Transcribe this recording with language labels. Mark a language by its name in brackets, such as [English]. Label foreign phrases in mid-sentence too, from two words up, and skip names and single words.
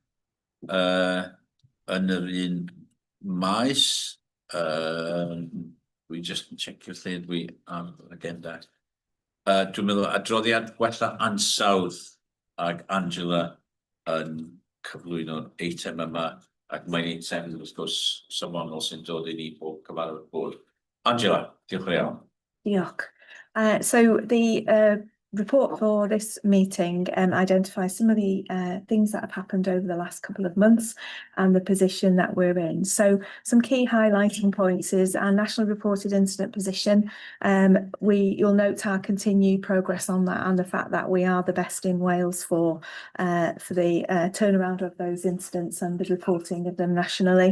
[Welsh] Yn yr un maes, dwi just yn checio lle dwi ar agenda. Dwi'n meddwl adroddiad gwella ansawdd, ag Angela yn cyflwyno'r eitem yma, ac mae'n eitem wrth gwrs safonol sy'n dod i ni bob cyfarfod bod. Angela, diolch yn iawn. Diolch. [English] So the report for this meeting identifies some of the things that have happened over the last couple of months and the position that we're in. So some key highlighting points is our national reported incident position. You'll note our continued progress on that, and the fact that we are the best in Wales for the turnaround of those incidents and the reporting of them nationally.